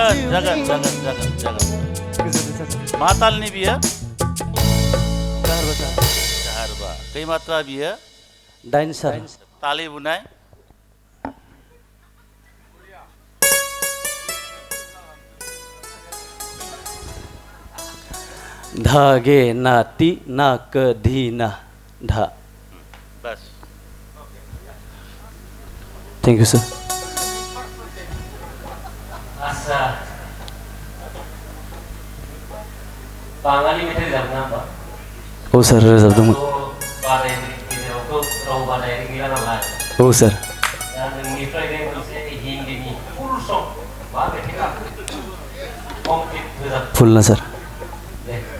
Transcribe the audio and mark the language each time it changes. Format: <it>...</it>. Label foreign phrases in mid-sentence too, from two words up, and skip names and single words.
<brx>जागोन गोजोनथों सार मा तालनि बियो दाहारबा सार दाहारबा खै मात्रा बियो 9 सार तालि बुनाय धागे नाती ना कधी ना धा बस</brx> <en>Thank you sir</en> <brx>बाङालि मेथाइ रोजाबनो होमबा औ सार रोजाबदोंमोन बादायनायनि गेजेरावथ' राव बादायनाय गैया नालाय औ सार दा नोंनिफ्रायनो मोनसे हिन्दीनि फुल सं मा मेथाइखा कमप्लिट रोजाब फुल ना सर दे</brx>